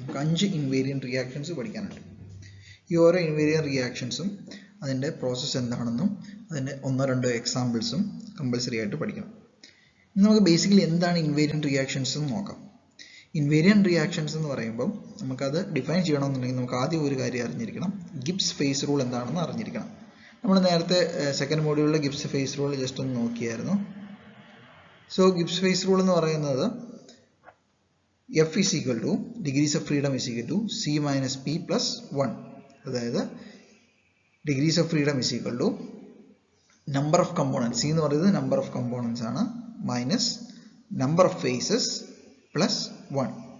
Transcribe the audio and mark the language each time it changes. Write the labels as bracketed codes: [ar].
[ml] നമുക്ക് 5 invariant reactions പഠിക്കാനുണ്ട്. ഈ ഓരോ ഇൻവേരിയൻറ്റ് റിയാക്ഷൻസും അതിൻ്റെ പ്രോസസ്സ് എന്താണെന്നും അതിൻ്റെ 1-2 എക്സാമ്പിൾസും കമ്പൽസറി ആയിട്ട് പഠിക്കണം. ഇനി നമുക്ക് ബേസിക്കലി എന്താണ് ഇൻവേരിയൻറ്റ് റിയാക്ഷൻസ് എന്ന് നോക്കാം. ഇൻവേരിയൻറ്റ് റിയാക്ഷൻസ് എന്ന് പറയുമ്പം നമുക്കത് ഡിഫൈൻ ചെയ്യണമെന്നുണ്ടെങ്കിൽ നമുക്ക് ആദ്യം ഒരു കാര്യം അറിഞ്ഞിരിക്കണം, ഗിബ്സ് ഫേസ് റൂൾ എന്താണെന്ന് അറിഞ്ഞിരിക്കണം. നമ്മൾ നേരത്തെ second മോഡ്യൂളിലെ Gibbs face rule just ഒന്ന് നോക്കിയായിരുന്നു. [en] so Gibbs phase rule [ml] എന്ന് പറയുന്നത് [en] F is equal to degrees of freedom is equal to C minus P plus 1. [ml] അതായത് degrees of freedom is equal to number of components, C എന്ന് പറയുന്നത് number of components ആണ്, minus number of faces plus 1.